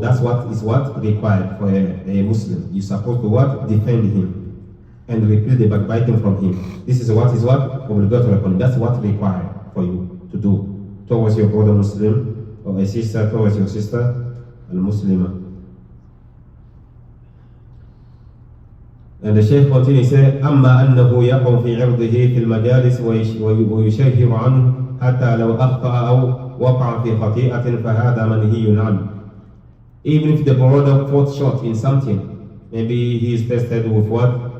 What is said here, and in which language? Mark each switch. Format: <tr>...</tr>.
<en>That's what is required for a Muslim. You're supposed to what? Defend him and repel the backbiting from him. This is what obligatory upon him. That's what required for you to do towards your brother Muslim, or a sister towards your sister al-Muslimah. And the Shaykh continues, say,</en> <ar>أما أنه يقع في عرضه في المجالس ويشهر عنه حتى لو أخطأ أو وقع في خطيئة فهذا منهي عنه.</ar> <en>Even if the brother falls short in something, maybe he is tested with what?</en>